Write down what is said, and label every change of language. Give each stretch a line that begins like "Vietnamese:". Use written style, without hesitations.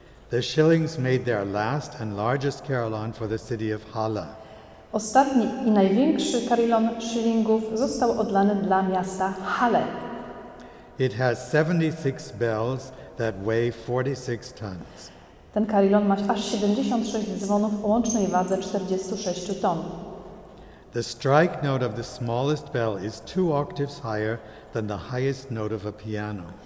English: The Schillings made their last and largest carillon for the city of Halle.
Polish: Ostatni i największy carillon Schillingów został odlany dla miasta Halle.
English: It has 76 bells that weigh 46 tons.
Polish: Ten carillon ma aż 76 dzwonów o łącznej wadze 46 ton.
English: The strike note of the smallest bell is 2 octaves higher than the highest note of a piano.